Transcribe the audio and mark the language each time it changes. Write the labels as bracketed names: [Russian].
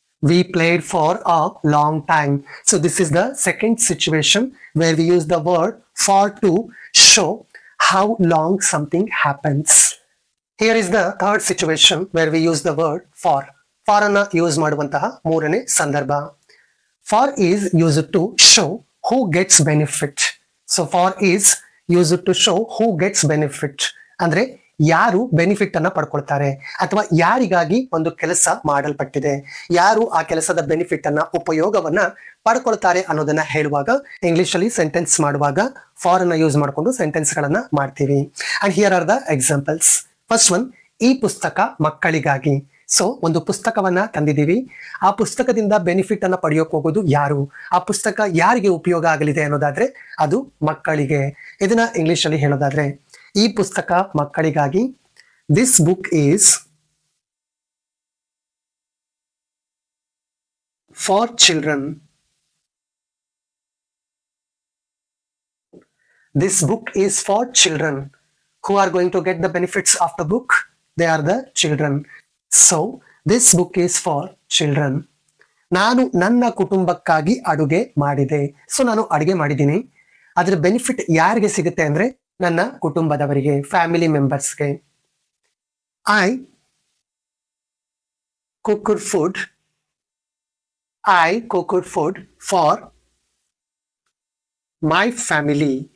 [English] We played for a long time. So this is the second situation where we use the word for to show how long something happens. Here is the third situation where we use the word for. [Kannada] For ಅನ್ನ use ಮಾಡುವಂತಹ ಮೂರನೇ ಸಂದರ್ಭ. [English] For is used to show who gets benefit. So for is used to show who gets benefit. [Kannada] ಅಂದ್ರೆ ಯಾರು benefit ಅನ್ನ ಪಡ್ಕೊಳ್ತಾರೆ ಅಥವಾ ಯಾರಿಗಾಗಿ ಒಂದು ಕೆಲಸ ಮಾಡಲ್ಪಟ್ಟಿದೆ, ಯಾರು ಆ ಕೆಲಸದ ಬೆನಿಫಿಟ್ ಅನ್ನ ಉಪಯೋಗವನ್ನ ಪಡ್ಕೊಳ್ತಾರೆ ಅನ್ನೋದನ್ನ ಹೇಳುವಾಗ ಇಂಗ್ಲಿಷ್ ಅಲ್ಲಿ ಸೆಂಟೆನ್ಸ್ ಮಾಡುವಾಗ ಫಾರ್ ಅನ್ನ ಯೂಸ್ ಮಾಡಿಕೊಂಡು ಸೆಂಟೆನ್ಸ್ ಗಳನ್ನ ಮಾಡ್ತೀವಿ. [English] And here are the examples. First one, [Kannada] ಈ ಪುಸ್ತಕ ಮಕ್ಕಳಿಗಾಗಿ. ಸೊ ಒಂದು ಪುಸ್ತಕವನ್ನ ತಂದಿದ್ದೀವಿ, ಆ ಪುಸ್ತಕದಿಂದ ಬೆನಿಫಿಟ್ ಅನ್ನ ಪಡೆಯೋಕೆ ಹೋಗೋದು ಯಾರು, ಆ ಪುಸ್ತಕ ಯಾರಿಗೆ ಉಪಯೋಗ ಆಗಲಿದೆ ಅನ್ನೋದಾದ್ರೆ ಅದು ಮಕ್ಕಳಿಗೆ. ಇದನ್ನ ಇಂಗ್ಲಿಷ್ ಅಲ್ಲಿ ಹೇಳೋದಾದ್ರೆ ಈ ಪುಸ್ತಕ ಮಕ್ಕಳಿಗಾಗಿ. [English] This book is for children. This book is for children. Who are going to get the benefits of the book? They are the children. So, this book is for children. [Kannada] ನಾನು ನನ್ನ ಕುಟುಂಬಕ್ಕಾಗಿ ಅಡುಗೆ ಮಾಡಿದೆ. So ನಾನು ಅಡುಗೆ ಮಾಡಿದ್ದೀನಿ, ಅದರ benefit ಯಾರಿಗೆ ಸಿಗುತ್ತೆ ಅಂದ್ರೆ ನನ್ನ ಕುಟುಂಬದವರಿಗೆ, family ಮೆಂಬರ್ಸ್ಗೆ. [English] I cooked food. I cooked food for my family.